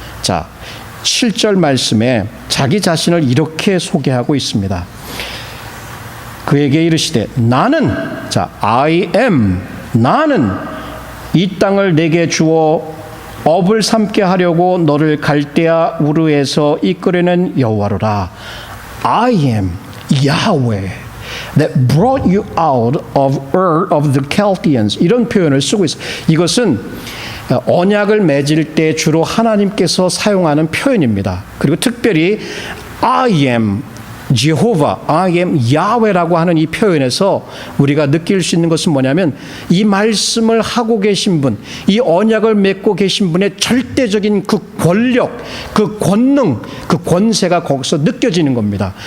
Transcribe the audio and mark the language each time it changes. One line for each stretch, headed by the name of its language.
Korean: 자, 7절 말씀에 자기 자신을 이렇게 소개하고 있습니다. 그에게 이르시되 나는, 자,
English: I am,
Korean: 나는 이 땅을 내게 주어 업을 삼게 하려고 너를 갈대아 우르에서 이끌어낸 여호와로라.
English: I am Yahweh that brought you out of Ur of the Chaldeans.
Korean: 이런 표현을 쓰고 있어요. 이것은 언약을 맺을 때 주로 하나님께서 사용하는 표현입니다. 그리고 특별히
English: I am Jehovah, I am Yahweh
Korean: 라고 하는 이 표현에서 우리가 느낄 수 있는 것은 뭐냐면 이 말씀을 하고 계신 분, 이 언약을 맺고 계신 분의 절대적인 그 권력, 그 권능, 그 권세가 거기서 느껴지는 겁니다.